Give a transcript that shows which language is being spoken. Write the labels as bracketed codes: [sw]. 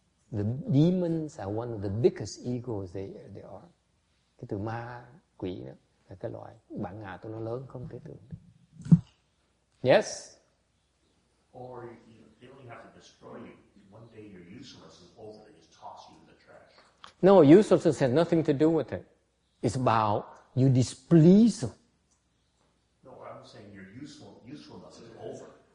[en] The demons are one of the biggest egos they are. [vi] Cái từ ma quỷ đó là cái loại bản ngã của nó lớn không thể tưởng được. [en] Yes? Or they don't have to destroy you. One day your usefulness is over, they just toss you in the trash. No, usefulness has nothing to do with it. It's about you displease them. No, I'm saying your usefulness is over.